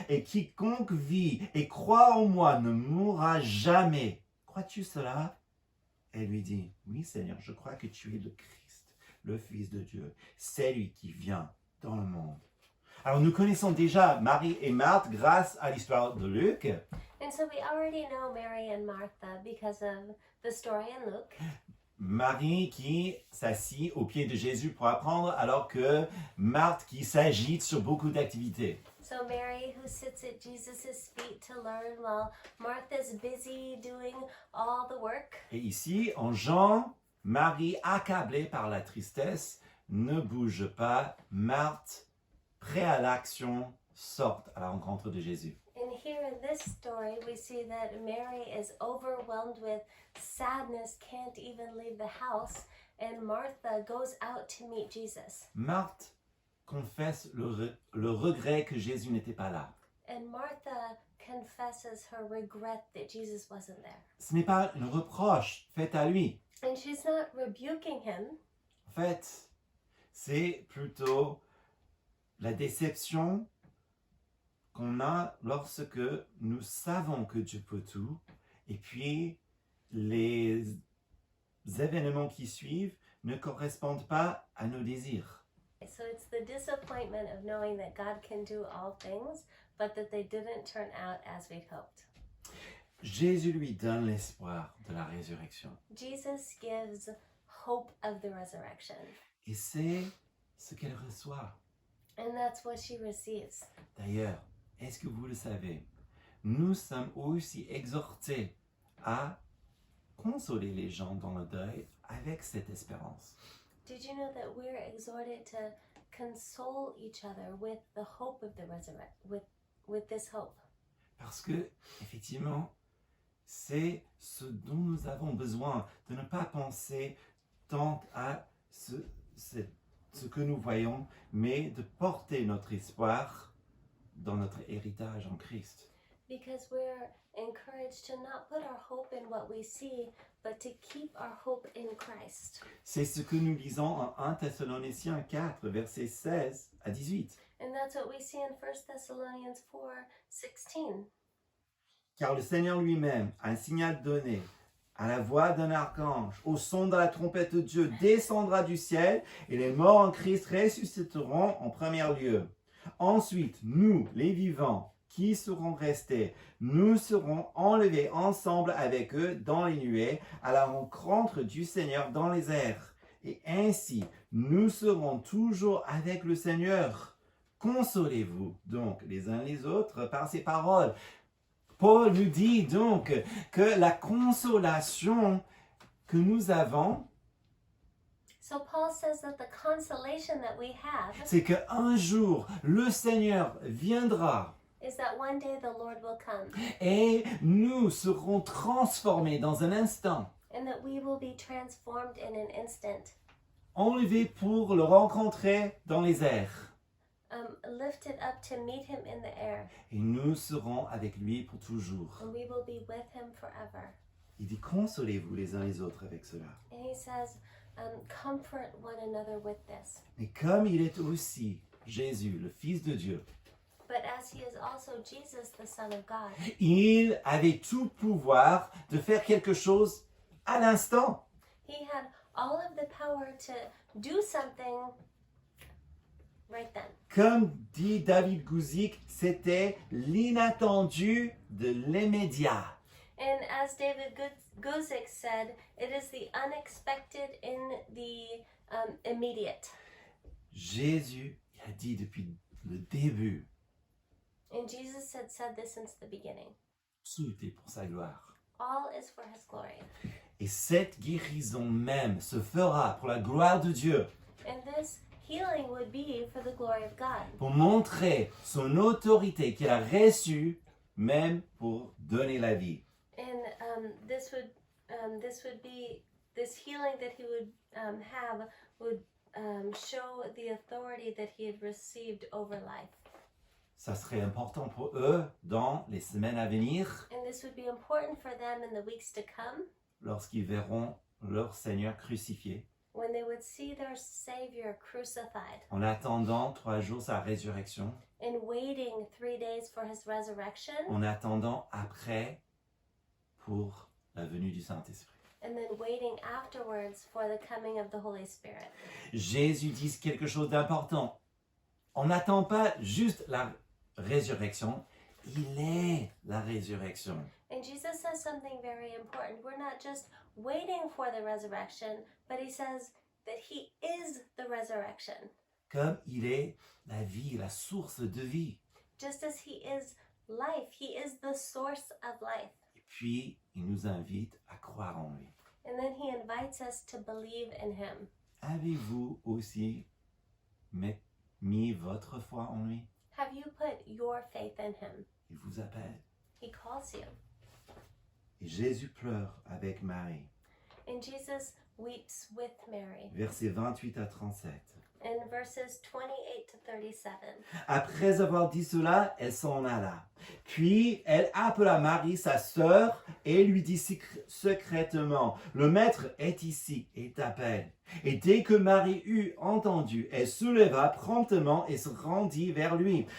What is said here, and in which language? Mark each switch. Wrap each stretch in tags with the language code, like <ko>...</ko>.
<fr>Et quiconque vit et croit en moi ne mourra jamais. Crois-tu cela ?» Elle lui dit, « Oui Seigneur, je crois que tu es le Christ, le Fils de Dieu, celui qui vient dans le monde. » Alors nous connaissons déjà Marie et Marthe grâce à l'histoire de Luc.</fr> <en>And so we already know Mary and Martha because of the story in Luke.</en> <fr>Marie qui s'assit aux pieds de Jésus pour apprendre, alors que Marthe qui s'agite sur beaucoup d'activités.</fr> <en>So Mary, who sits at Jesus' feet to learn, while Martha's busy doing all the work.</en> <fr>Et ici, en Jean, Marie, accablée par la tristesse, ne bouge pas. Marthe, prêt à l'action, sort à la rencontre de Jésus.</fr> <en>And here in this story, we see that Mary is overwhelmed with sadness, can't even leave the house, and Martha goes out to meet Jesus.</en> <fr>Marthe confesse le regret que Jésus n'était pas là.</fr> <en>And Martha confesses her regret that Jesus wasn't there.</en> <fr>Ce n'est pas une reproche faite à lui.</fr> <en>And she's not rebuking him.</en> <fr>En fait, c'est plutôt la déception qu'on a lorsque nous savons que Dieu peut tout, et puis les événements qui suivent ne correspondent pas à nos désirs.</fr> <en>So it's the disappointment of knowing that God can do all things, but that they didn't turn out as we'd hoped.</en> <fr>Jésus lui donne l'espoir de la résurrection.</fr> <en>Jesus gives hope of the resurrection,</en> <fr>Et c'est ce qu'elle reçoit.</fr> <en>and that's what she receives.</en> <fr>D'ailleurs, est-ce que vous le savez, nous sommes aussi exhortés à consoler les gens dans le deuil avec cette espérance.</fr> <en>Did you know that we're exhorted to console each other with the hope of the resurrection, with this hope?</en> <fr>Parce que, effectivement, c'est ce dont nous avons besoin, de ne pas penser tant à ce que nous voyons, mais de porter notre espoir dans notre héritage en Christ.</fr> <en>Because we're encouraged to not put our hope in what we see, but to keep our hope in Christ.</en> <fr>C'est ce que nous lisons en 1 Thessaloniciens 4, versets 16 à 18.</fr> <en>And that's what we see in 1 Thessalonians 4:16.</en> <fr>Car le Seigneur lui-même, à un signal donné, à la voix d'un archange, au son de la trompette de Dieu, descendra du ciel, et les morts en Christ ressusciteront en premier lieu. Ensuite, nous, les vivants, qui seront restés, nous serons enlevés ensemble avec eux dans les nuées, à la rencontre du Seigneur dans les airs. Et ainsi, nous serons toujours avec le Seigneur. Consolez-vous donc les uns les autres par ces paroles. Paul nous dit donc que la consolation que nous avons,</fr> <en>So Paul says that the consolation that we have</en> <fr>c'est qu'un jour, le Seigneur viendra</fr> <en>is that one day the Lord will come,</en> <fr>et nous serons transformés dans un instant,</fr> <en>and that we will be transformed in an instant,</en> <fr>enlevés pour le rencontrer dans les airs.</fr> <en>lifted up to meet him in the air,</en> <fr>Et nous serons avec lui pour toujours.</fr> <en>and we will be with him forever.</en> <fr>Il dit, consolez-vous les uns les autres avec cela.</fr> <en>And he says, comfort one another with this.</en> <fr>Mais comme il est aussi Jésus, le Fils de Dieu,</fr> <en>But as he is also Jesus, the Son of God,</en> <fr>il avait tout pouvoir de faire quelque chose à l'instant.</fr> <en>he had all of the power to do something right then.</en> <fr>Comme dit David Guzik, c'était l'inattendu de l'immédiat.</fr> <en>And as David Guzik said, it is the unexpected in the immediate.</en> <fr>Jésus a dit depuis le début,</fr> <en>And Jesus had said this since the beginning.</en> <fr>tout est pour sa gloire.</fr> <en>All is for his glory.</en> <fr>Et cette guérison même se fera pour la gloire de Dieu,</fr> <en>And this healing would be for the glory of God,</en> <fr>pour montrer son autorité qu'il a reçue, même pour donner la vie.</fr> <en>and this would be this healing that he would have would show the authority that he had received over life.</en> <fr>Ça serait important pour eux dans les semaines à venir,</fr> <en>And this would be important for them in the weeks to come</en> <fr>lorsqu'ils verront leur Seigneur crucifié,</fr> <en>when they would see their Savior crucified</en> <fr>en attendant 3 jours sa résurrection,</fr> <en>and waiting 3 days for his resurrection,</en> <fr>en attendant après pour la venue du Saint-Esprit.</fr> <en>and then waiting afterwards for the coming of the Holy Spirit.</en> <fr>Jésus dit quelque chose d'important. On n'attend pas juste la résurrection, il est la résurrection.</fr> <en>And Jesus says something very important. We're not just waiting for the resurrection, but he says that he is the resurrection.</en> <fr>Comme il est la vie, la source de vie.</fr> <en>Just as he is life, he is the source of life.</en> <fr>Et puis, il nous invite à croire en lui.</fr> <en>And then he invites us to believe in him.</en> <fr>Avez-vous aussi mis votre foi en lui?</fr> <en>Have you put your faith in him?</en> <fr>Il vous appelle.</fr> <en>He calls you.</en> <fr>Et Jésus pleure avec Marie.</fr> <en>And Jesus weeps with Mary.</en> <fr>Versets 28 à 37.</fr> <en>In verses 28 to 37.</en> <fr>Après avoir dit cela, elle s'en alla. Puis elle appela Marie, sa sœur, et lui dit secrètement, « Le maître est ici et t'appelle. » Et dès que Marie eut entendu, elle souleva promptement et se rendit vers lui.</fr>